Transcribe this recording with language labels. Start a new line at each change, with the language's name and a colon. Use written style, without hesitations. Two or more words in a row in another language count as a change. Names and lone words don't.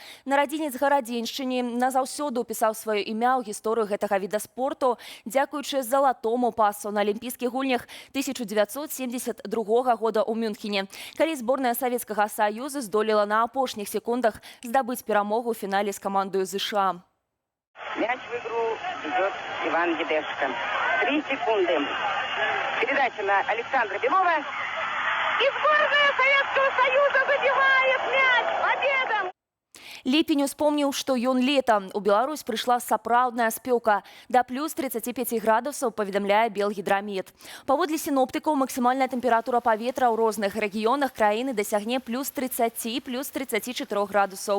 Belarusian: Нарадзінец гарадзеншчыны назаўсёды ўпісаў сваё імя ў гісторыю гэтага віда спорту, дзякуючы залатому пасу на алімпійскіх гульнях 1972 года ў Мюнхене, калі зборная Савецкага Саюза здолела на апошніх секундах здабыць перамогу ў фінале з камандою ЗША.
Russian: Мяч в игру идет Иван Ядышко. 3 секунды. Передача на Александра Белова. И сборная Советского Союза забивает мяч. Победа!
Belarusian: Ліпень успомніў, што ён лета. У Беларусь прыйшла сапраўдная спёка. Да плюс 35 градусаў, паведамляе Белгідрамет. Паводле сіноптыкаў, максімальная тэмпература паветра ў розных рэгіёнах краіны дасягне плюс 30, плюс 34 градусаў.